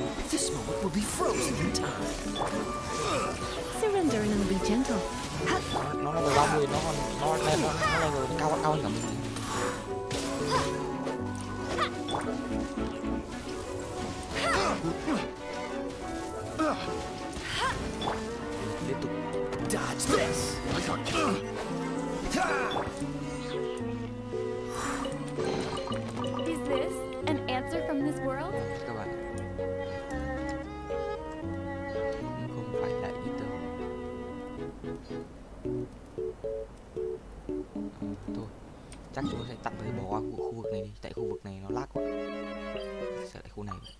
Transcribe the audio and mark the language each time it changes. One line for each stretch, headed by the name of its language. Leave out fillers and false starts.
English: This moment will be frozen in time. Surrender and I'll be gentle.
Vietnamese: Nó là level 30, nó level cao hơn cả mình. Liên tục.
English: Dodge this. I got you. Is this an answer from this world?
Vietnamese: Các bạn, không phải là ít đâu. Thôi, chắc chúng ta sẽ tạm thời bỏ qua khu vực này đi, tại khu vực này nó lag quá. Sợ lại khu này.